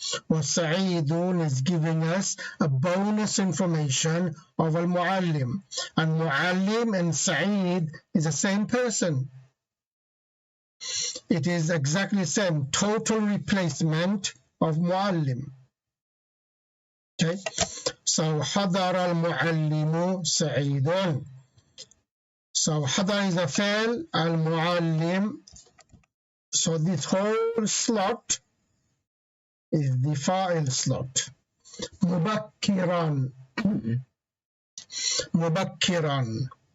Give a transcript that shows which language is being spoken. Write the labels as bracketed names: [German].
[English] وسعيد is giving us a bonus information of al-muallim. And muallim and Sa'id is the same person. It is exactly the same, total replacement of muallim. Okay, so [Arabic] حضر المعلم سعيد. [English] So حضر is a fi'l, al-muallim. So this whole slot is the fa'il slot. [Arabic] مبكرا. مبكرا.